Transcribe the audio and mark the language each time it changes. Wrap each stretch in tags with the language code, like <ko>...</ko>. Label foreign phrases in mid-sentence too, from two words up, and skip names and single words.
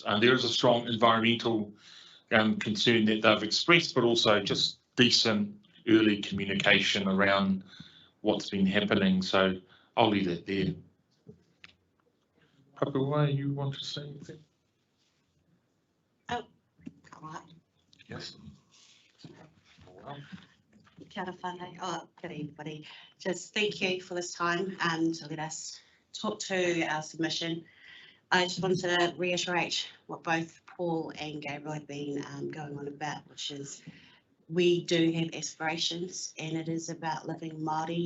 <en>There is a strong environmental concern that they've expressed, but also just decent early communication around what's been happening. So I'll leave it there. Papuai, you want to say anything? Oh, all right. Yes.</en> <mi>Kia ora whānau.</mi> <en>Oh, good everybody. Just thank you for this time to let us talk to our submission. I just wanted to reiterate what both Paul and Gabriel have been going on about, which is we do have aspirations, and it is about living Māori.</en>